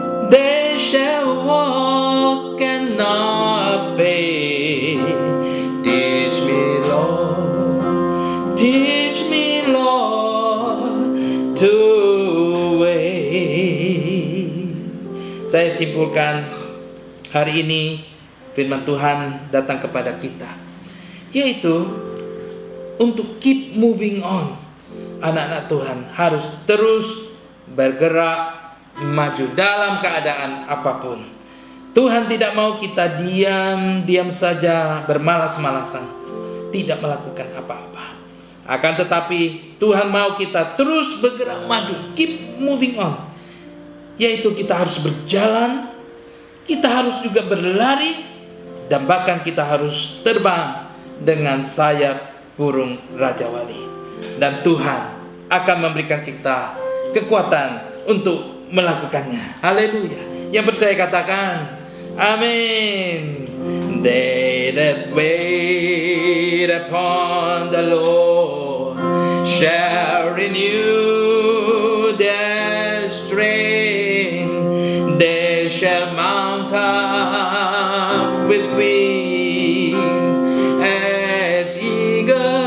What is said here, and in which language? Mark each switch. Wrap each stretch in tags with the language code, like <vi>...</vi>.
<en>They shall walk and not faint. Teach me, Lord, teach me, Lord, to wait.</en> <id>Saya simpulkan, hari ini firman Tuhan datang kepada kita, yaitu untuk</id> <en>keep moving on.</en> <id>Anak-anak Tuhan harus terus bergerak maju dalam keadaan apapun. Tuhan tidak mau kita diam saja bermalas-malasan, tidak melakukan apa-apa. Akan tetapi Tuhan mau kita terus bergerak maju,</id> <en>keep moving on.</en> <id>Yaitu kita harus berjalan, kita harus juga berlari, dan bahkan kita harus terbang dengan sayap burung Raja Wali. Dan Tuhan akan memberikan kita kekuatan untuk melakukannya. Haleluya. Yang percaya katakan amin.</id> <en>They that wait upon the Lord shall renew their strength. They shall mount up with wings as eagles.</en>